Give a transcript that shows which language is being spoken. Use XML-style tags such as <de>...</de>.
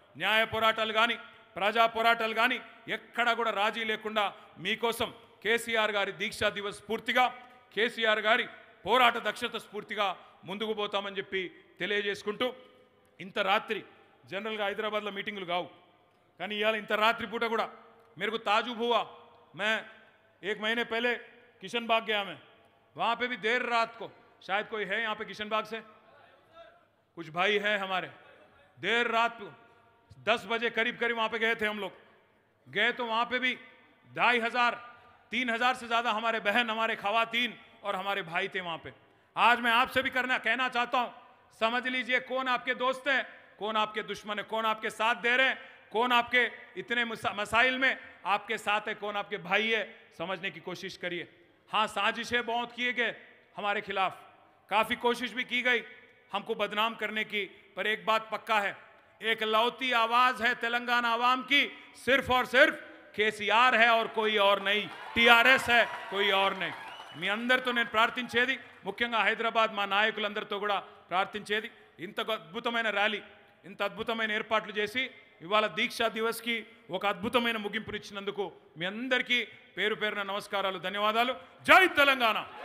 <te>న్యాయ పోరాటాలు కానీ, ప్రజా పోరాటాలు కానీ ఎక్కడ కూడా రాజీ లేకుండా మీకోసం కేసీఆర్ గారి దీక్షా దివస్ స్ఫూర్తిగా, కేసీఆర్ గారి పోరాట దక్షత స్ఫూర్తిగా ముందుకు పోతామని చెప్పి తెలియజేసుకుంటూ, ఇంత రాత్రి జనరల్గా హైదరాబాద్లో మీటింగులు కావు, కానీ ఇవాళ ఇంత రాత్రి పూట కూడా</te> <hi>मेरे को ताजुब हुआ. मैं 1 महीने पहले किशन बाग गया, मैं वहाँ पे भी देर रात को, शायद कोई है यहाँ पे किशन बाग से, कुछ भाई हैं हमारे, देर रात को 10 बजे करीब वहाँ पे गए थे हम लोग. गए तो वहाँ पे भी 2500 3000 से ज़्यादा हमारे बहन, हमारे खवातीन और हमारे भाई थे वहाँ पे. आज मैं आपसे भी कहना चाहता हूँ, समझ लीजिए कौन आपके दोस्त हैं, कौन आपके दुश्मन है, कौन आपके साथ दे रहे हैं, कौन आपके इतने मसाइल में आपके साथ है, कौन आपके भाई है, समझने की कोशिश करिए. हाँ, साजिशें बहुत किए गए हमारे खिलाफ, काफ़ी कोशिश भी की गई हमको बदनाम करने की, पर एक बात पक्का है, एक लौती आवाज़ है तेलंगाना आवाम की, सिर्फ और सिर्फ కేసీఆర్ है और कोई और नहीं, टीआरएस है, कोई और नहीं.</hi> <te>మీ అందరితో నేను ప్రార్థించేది, ముఖ్యంగా హైదరాబాద్ మా నాయకులందరితో కూడా ప్రార్థించేది, ఇంత అద్భుతమైన ర్యాలీ, ఇంత అద్భుతమైన ఏర్పాట్లు చేసి ఇవాళ దీక్షా దివస్కి ఒక అద్భుతమైన ముగింపునిచ్చినందుకు మీ అందరికీ పేరు పేరున నమస్కారాలు, ధన్యవాదాలు. జై తెలంగాణ.</te>